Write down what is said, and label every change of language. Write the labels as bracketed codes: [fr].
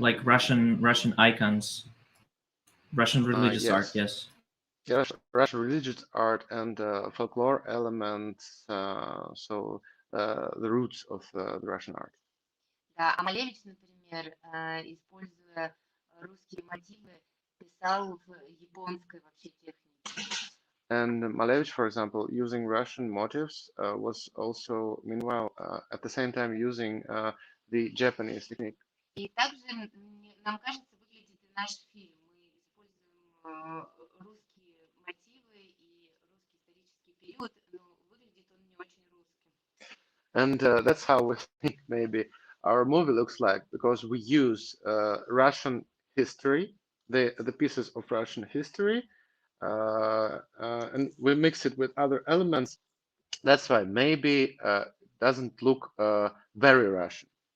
[en] Like Russian icons, Russian religious art, yes. Yes, Russian religious art and folklore elements, so the roots of the Russian art. [ru] Да, а Малевич, например, используя русские мотивы, писал в японской вообще технике. [en] And Malevich, for example, using Russian motifs, was also, meanwhile, at the same time using the Japanese technique. [ru] И также нам кажется, выглядит и наш фильм. Мы используем русские мотивы и русский исторический период, но выглядит он не очень русским. [en] And that's how we think maybe our movie looks like, because we use Russian history, the pieces of Russian history, and we mix it with other elements. That's why maybe doesn't look very Russian.